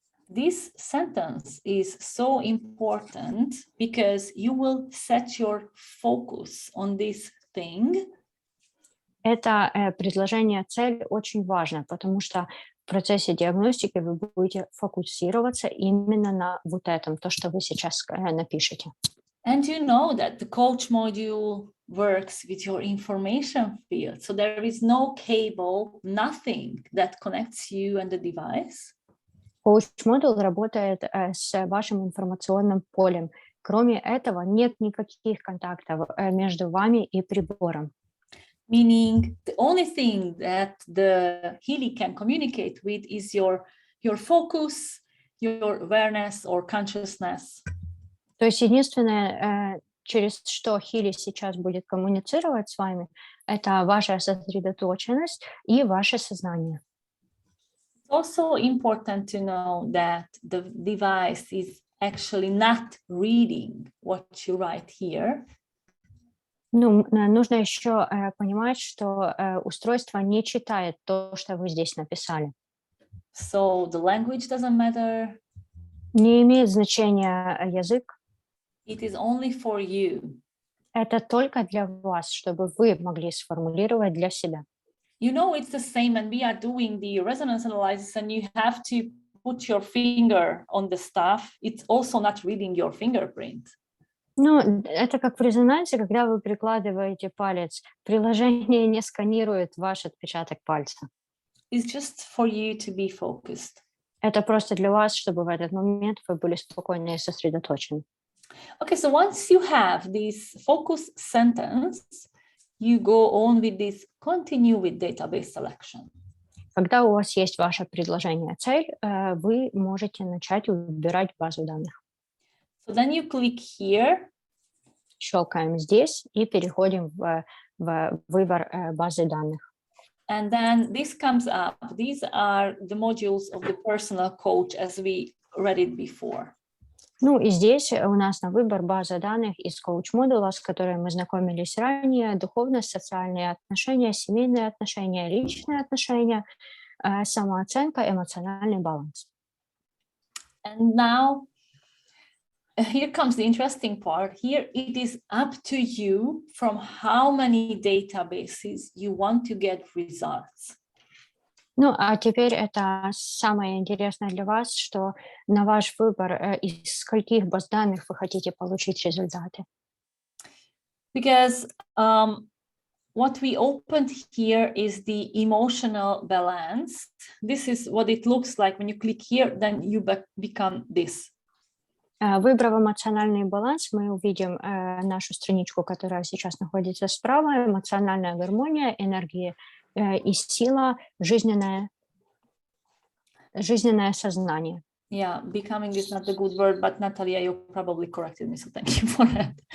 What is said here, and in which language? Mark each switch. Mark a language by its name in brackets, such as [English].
[English] This sentence is so important because you will set your focus on this thing. [Russian] Это предложение цель очень важно, потому что в процессе диагностики вы будете фокусироваться именно на вот этом, то, что вы сейчас напишете. [English] And you know that the coach module works with your information field. So there is no cable, nothing that connects you and the device. [Russian] Коуч-модуль работает с вашим информационным полем. Кроме этого, нет никаких контактов между вами и прибором. [English] Meaning the only thing that the Healy can communicate with is your focus, your awareness or consciousness. [Russian] То есть единственное, через что Healy сейчас будет коммуницировать с вами, это ваша сосредоточенность и ваше сознание. [English] It's also important to know that the device is actually not reading what you write here. [Russian] Ну, нужно еще понимать, что устройство не читает то, что вы здесь написали. [English] So the language doesn't matter. [Russian] Не имеет значения язык. [English] It is only for you. [Russian] Это только для вас, чтобы вы могли сформулировать для себя. [English] You know, it's the same when we are doing the resonance analysis and you have to put your finger on the stuff. It's also not reading your fingerprint. [Russian] Ну, это как в резонансе, когда вы прикладываете палец. Приложение не сканирует ваш отпечаток пальца. [English] It's just for you to be focused. [Russian] Это просто для вас, чтобы в этот момент вы были спокойны и сосредоточены. [English] Okay, so once you have this focus sentence, you go on with this continue with database selection. [Russian] Когда у вас есть ваше предложение цель, вы можете начать выбирать базу данных. [English] So then you click here. [Russian] Щелкаем здесь и переходим в выбор базы данных. [English] And then this comes up. These are the modules of the personal coach as we read it before. [Russian] Ну и здесь у нас на выбор база данных из коуч-модуля, с которой мы знакомились ранее: духовность, социальные отношения, семейные отношения, личные отношения, самооценка, эмоциональный баланс. [English] And now, here comes the interesting part. Here it is up to you from how many databases you want to get results. [Russian] Ну, а теперь это самое интересное для вас, что на ваш выбор, из скольких баз данных вы хотите получить результаты. [English] Because what we opened here is the emotional balance. This is what it looks like when you click here, then you become this. [Russian] Выбрав эмоциональный баланс, мы увидим нашу страничку, которая сейчас находится справа: эмоциональная гармония, энергия и сила, жизненное сознание. [English] Yeah, becoming is not a good word, but Natalia, you probably corrected me, so thank you for that.